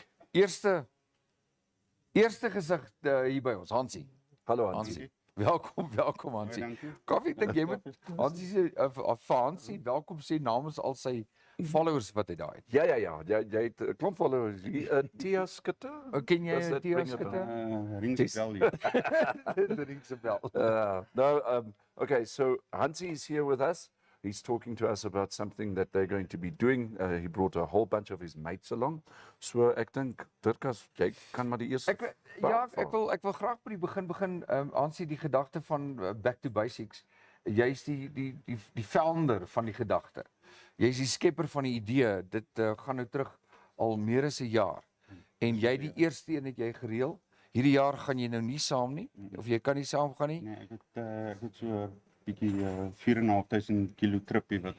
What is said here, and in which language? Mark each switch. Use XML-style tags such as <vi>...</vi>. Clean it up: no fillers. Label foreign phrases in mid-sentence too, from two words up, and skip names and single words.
<af>eerste gesig hier by ons, Hansie. Hallo Hansie. Hansie. Welkom Hansie. Kaufeee, ek dink jy moet Hansie se Hansie welkom sê namens al sy followers wat hy daar het. Ja, jy het 'n klomp followers hier. Tia Skutte? Ken jy</af> <en>Does that Tia ring a Skutte? Rings a bell, yeah.</en> <af>Die ring se bel.</af> <en>Okay, so Hansie is here with us. He's talking to us about something that they're going to be doing. He brought a whole bunch of his mates along.</en> <af>So ek dink Dirkas, jy kan maar die eerste Ek wil graag by die begin Hansie, die gedagte van</af> <en>back to basics.</en> <af>Jy's die founder van die gedagte. Jy's die skepper van die idee. Dit gaan nou terug al meer as 'n jaar. En jy die eerste een het jy gereël. Hierdie jaar gaan jy nou nie saam nie of jy kan nie saam gaan nie. Nee, ek het so bietjie 4.500 kilo trippie wat op</af>